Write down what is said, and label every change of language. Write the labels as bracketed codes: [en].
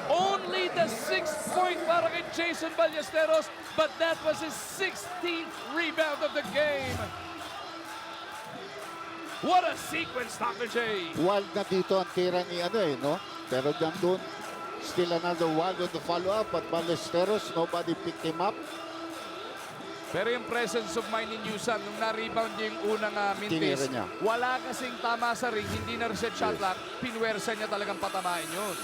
[en] Only the 6th point [tl] para kay [en] Jason Ballesteros, but that was his 16th rebound of the game. What a sequence, Dr. J! [tl] Wild na dito ang tira ni no? Pero doon, [en] still another wild on the follow-up, but Ballesteros, nobody picked him up. [tl] Pero yung presence of mind ni Newsam, nung na-rebound niya yung unang mintis, Tinira niya. wala kasing tama sa ring, hindi na reset shot clock, pinwersa niya talagang patamain yun.